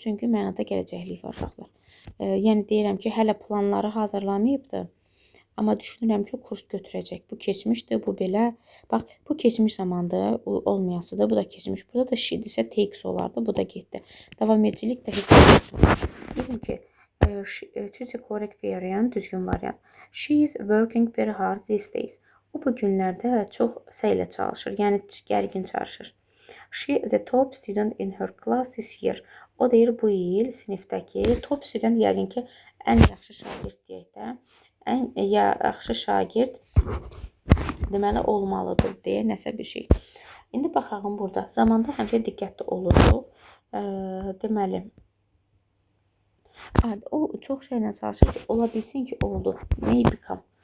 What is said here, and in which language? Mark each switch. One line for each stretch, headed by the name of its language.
Azerbaijani: Çünki mənada gələcəklik var uşaqlar. Yəni deyirəm ki, hələ planları hazırlamayıbdır. Amma düşünürəm ki, kurs götürəcək. Bu keçmişdir, bu belə. Bax, bu keçmiş zamandır, olmayasıdır. Bu da keçmiş. Burada da she-dirsə takes olardı. Bu da getdi. Davam edicilik də heç yoxdur. Deyim ki, choose a correct variant, düzgün variant.
English: She is working very hard these days.
Azerbaijani: O bu günlərdə çox səylə çalışır. Yəni gərgin çalışır.
English: She is a top student in her class this year.
Azerbaijani: O deyir bu il sinifdəki top student yəqin ki, ən yaxşı şagird deyək də. Ən yaxşı şagird deməli olmalıdır deyə nəsə bir şey. İndi baxalım burada. Zamanda həmişə diqqətli oluruq. Deməli o çox şeylə çalışır ki, ola bilsin ki, oldu. May become.